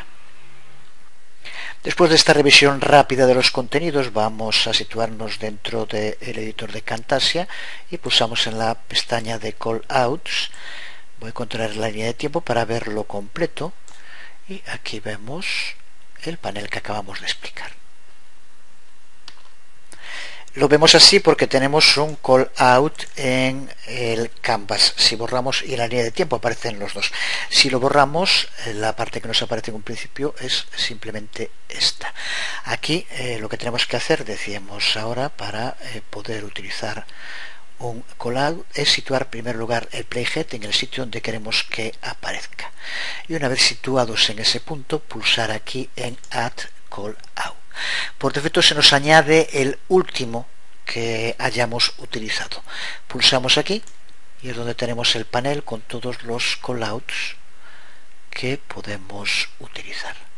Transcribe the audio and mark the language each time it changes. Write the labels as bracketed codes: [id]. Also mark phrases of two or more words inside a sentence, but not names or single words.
[es] Después de esta revisión rápida de los contenidos, vamos a situarnos dentro del editor de Camtasia y pulsamos en la pestaña de callouts. Voy a controlar la línea de tiempo para verlo completo, y aquí vemos el panel que acabamos de explicar. Lo vemos así porque tenemos un [en] call out [es] en el canvas. Si borramos, y en la línea de tiempo aparecen los dos. Si lo borramos, la parte que nos aparece en un principio es simplemente esta. Aquí lo que tenemos que hacer, decíamos ahora, para poder utilizar un [en] call out, [es] es situar en primer lugar el playhead en el sitio donde queremos que aparezca. Y una vez situados en ese punto, pulsar aquí en [en] Add Call Out. [es] Por defecto se nos añade el último que hayamos utilizado. Pulsamos aquí y es donde tenemos el panel con todos los callouts que podemos utilizar.